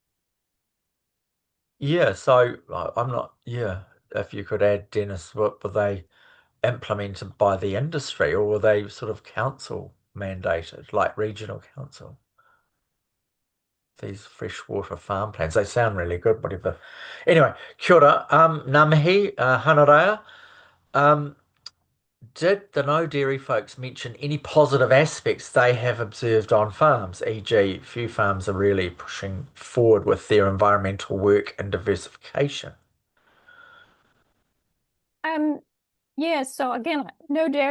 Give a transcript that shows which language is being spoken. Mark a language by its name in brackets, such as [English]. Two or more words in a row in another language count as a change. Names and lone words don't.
[English] Yeah, so I'm not, yeah, if you could add, Dennis, were they implemented by the industry or were they sort of council mandated, like regional council? These freshwater farm plans, they sound really good, whatever. Anyway, [Māori] kia ora, ngā mihi, Hanarea. [English] Um, did the no dairy folks mention any positive aspects they have observed on farms? E.g., few farms are really pushing forward with their environmental work and diversification. Um, yeah, so again, no dairy.